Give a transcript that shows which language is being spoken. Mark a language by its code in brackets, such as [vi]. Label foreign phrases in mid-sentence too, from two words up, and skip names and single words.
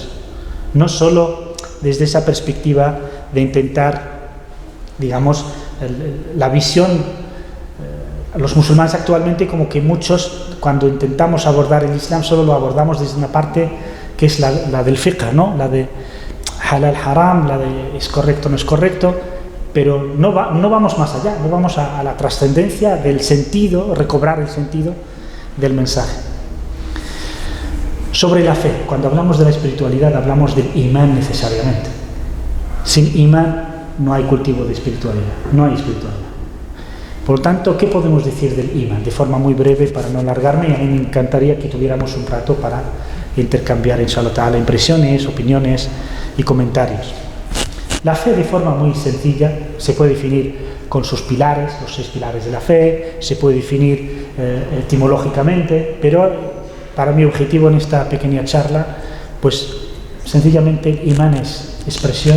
[es] No solo desde esa perspectiva de intentar, digamos, la visión, los musulmanes actualmente, como que muchos, cuando intentamos abordar el Islam, solo lo abordamos desde una parte que es la del fiqh, ¿no? La de [ar] حلال حرام, [es] la de es correcto, no es correcto, pero no vamos más allá, no vamos a la trascendencia del sentido, recobrar el sentido del mensaje. Sobre la fe, cuando hablamos de la espiritualidad, hablamos del imán necesariamente. Sin imán no hay cultivo de espiritualidad, no hay espiritualidad. Por lo tanto, ¿qué podemos decir del imán? De forma muy breve, para no alargarme, a mí me encantaría que tuviéramos un rato para intercambiar, [ar] إن شاء الله تعالى, [es] impresiones, opiniones y comentarios. La fe, de forma muy sencilla, se puede definir con sus pilares, los 6 pilares de la fe, se puede definir etimológicamente, pero para mi objetivo en esta pequeña charla, pues sencillamente el imán es expresión.